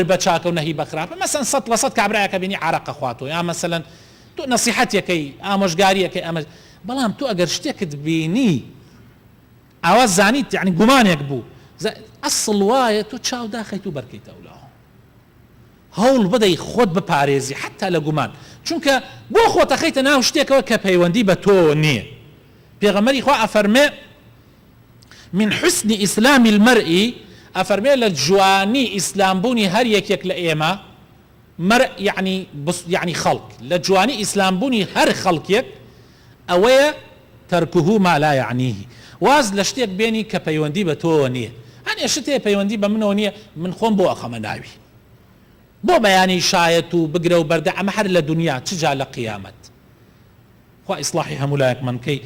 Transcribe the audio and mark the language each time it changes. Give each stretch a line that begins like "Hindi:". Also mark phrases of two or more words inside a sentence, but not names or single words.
Central Kurdish: بە چاکە و نەهی بە خراپە مەسەلەن 100% کابرایەکە بینی عەرەقە خواتەوە یا مەسەلەن تۆ نەسیحەتێکەی ئامۆژگاریەکەی ئەمە بەڵام تۆ ئەگەر شتێکت بینی ئەوە زانیت یعنی گومانێک بوو ئەسڵ وایە تۆ چاو داخەیت و بەرکەیتەوە لەوە هەوڵ بدەی خۆت بپارێزی حتا لە گومان چونکە بۆ خۆت ئەخەیتە ناو شتێکەوە کە پەیوەندی بە تۆ نییە. پێغەمبەری خوا ئەفەرمێ
Arabic: من حسن إسلام المرء
Central Kurdish: ئەفەرمێ لە جوانی ئیسلامبوونی هەر یەکێک لە ئێمە مرء يعني خەڵک لە جوانی ئیسلامبوونی هەر خەڵکێک ئەوەیە
Arabic: تركه ما لا يعنيه
Central Kurdish: واز لە شتێک بێنی کە پەیوەندی بە تۆ نییە هەنێ شتێ پەیوەندی بە منەوە نییە من خۆم بۆ ئەخەمە ناوی بۆ بەیانی شایەت و بگرە و بەردە ئەمە هەر لە دنیا چجا لە قیامەت خوا ئیسلاحی هەموو لایەکمان بکەی